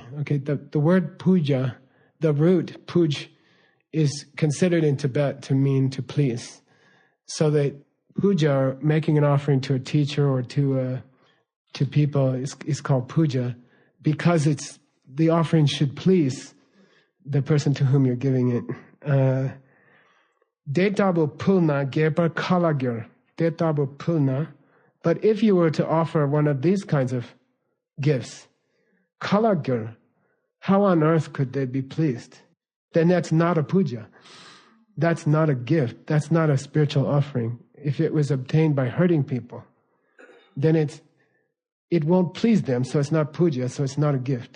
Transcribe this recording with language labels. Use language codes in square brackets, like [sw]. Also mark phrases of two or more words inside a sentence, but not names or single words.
[en] Okay, the word puja, the root puj, is considered in Tibet to mean to please. So that puja, or making an offering to a teacher or to people, is called puja, because the offering should please the person to whom you're giving it. [bo] Detabu pulna gepa kalagir. Detabu pulna. [en] But if you were to offer one of these kinds of gifts, kalagir, how on earth could they be pleased? Then that's not a puja. That's not a gift. That's not a spiritual offering. If it was obtained by hurting people, then it won't please them, so it's not puja, so it's not a gift.